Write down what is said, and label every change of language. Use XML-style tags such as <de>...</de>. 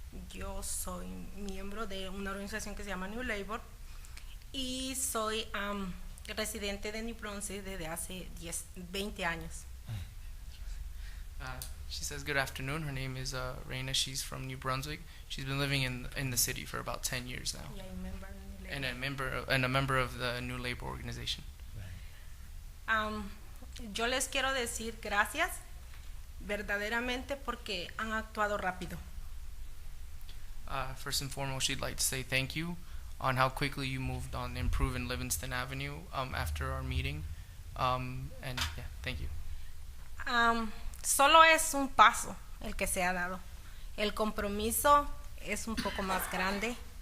<es>Yo soy miembro de una organización que se llama New Labor y soy residente de New Brunswick desde hace 20 años.</es> <en>She says, good afternoon. Her name is Reina. She's from New Brunswick. She's been living in the city for about 10 years now. Y I remember New Labor. And a member of the New Labor organization.</en> <es>Yo les quiero decir gracias verdaderamente porque han actuado rápido.</es> <en>First and foremost, she'd like to say thank you on how quickly you moved on improving Livingston Avenue after our meeting. And yeah, thank you.</en> <es>Solo es un paso el que se ha dado. El compromiso es un poco más grande.</es>